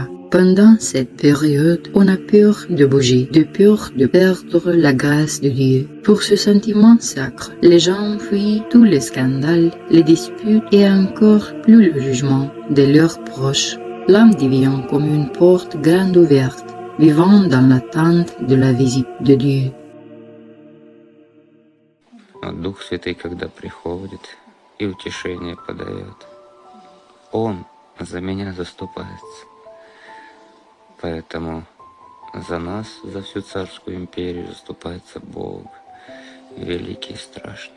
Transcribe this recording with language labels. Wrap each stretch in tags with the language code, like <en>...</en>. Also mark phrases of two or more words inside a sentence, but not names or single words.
<fr>Pendant cette période, on a peur de bouger, de peur de perdre la grâce de Dieu. Pour ce sentiment sacre, les gens fuient tous les scandales, les disputes et encore plus le jugement de leurs proches. L'âme devient comme une porte grande ouverte, vivant dans l'attente de la visite de Dieu.</fr> <ru>Дух Святый, когда приходит и утешение подает, Он за меня заступается. Поэтому за нас, за всю царскую империю заступается Бог, великий и страшный.</ru>